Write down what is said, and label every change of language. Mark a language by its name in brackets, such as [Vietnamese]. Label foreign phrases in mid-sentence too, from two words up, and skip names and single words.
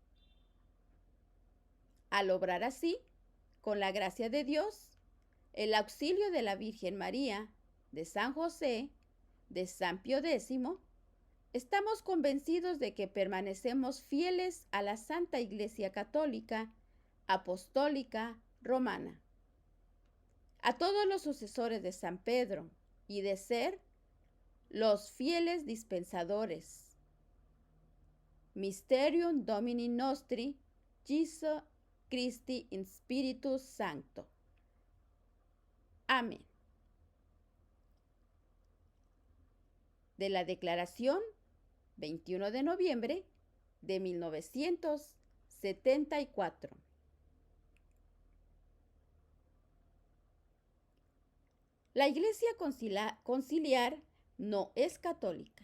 [Spanish] Al obrar así, con la gracia de Dios, el auxilio de la Virgen María, de San José, de San Pío X, estamos convencidos de que permanecemos fieles a la Santa Iglesia Católica, Apostólica, Romana. a todos los sucesores de San Pedro y de ser los fieles dispensadores. [Latin] Mysterium Domini Nostri, Jesu Christi in Spiritus Sancto. [Spanish] Amén. De la Declaración, 21 de noviembre de 1974. La Iglesia Conciliar no es católica.